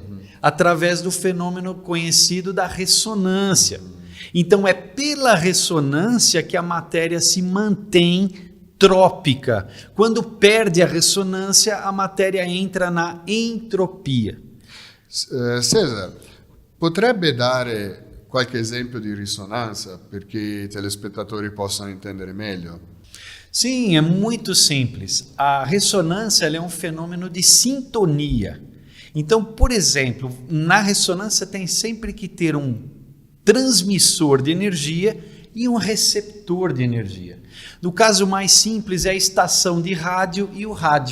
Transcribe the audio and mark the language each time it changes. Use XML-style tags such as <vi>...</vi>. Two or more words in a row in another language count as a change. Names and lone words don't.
<pt>Através do fenômeno conhecido da ressonância. Então é pela ressonância que a matéria se mantém trópica. Quando perde a ressonância, a matéria entra na entropia.</pt> <it>César, potrebbe dare qualche esempio di risonanza perché i telespettatori possano entendere meglio?</it> <pt>Sim, é muito simples. A ressonância ela é um fenômeno de sintonia. Então, por exemplo, na ressonância tem sempre que ter um transmissor de energia e um receptor de energia. No caso mais simples é a estação de rádio e o rádio.</pt>